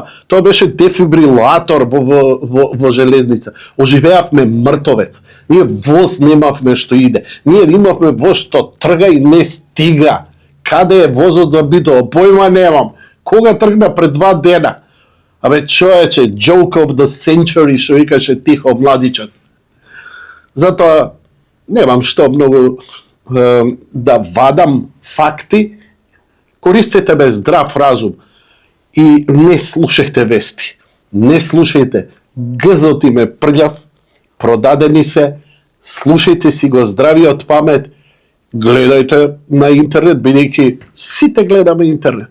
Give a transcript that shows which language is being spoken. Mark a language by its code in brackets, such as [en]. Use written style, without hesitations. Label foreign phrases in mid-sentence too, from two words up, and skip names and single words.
[mk] Тоа беше дефибрилатор во железница. Оживеавме мртовец. Ние воз немавме што иде. Ние имавме воз што трга и не стига. Каде е возот за Битола? Појма немам. Кога тргна пред 2 дена? Човече, [en] joke of the century, [mk] што викаше Тихо Младичот. Затоа немам што многу да вадам факти, користете бе здрав разум и не слушајте вести. Не слушајте. Гзот им е прљав, продадени се, слушајте си го здравиот памет, гледајте на интернет, бидејќи сите гледаме интернет.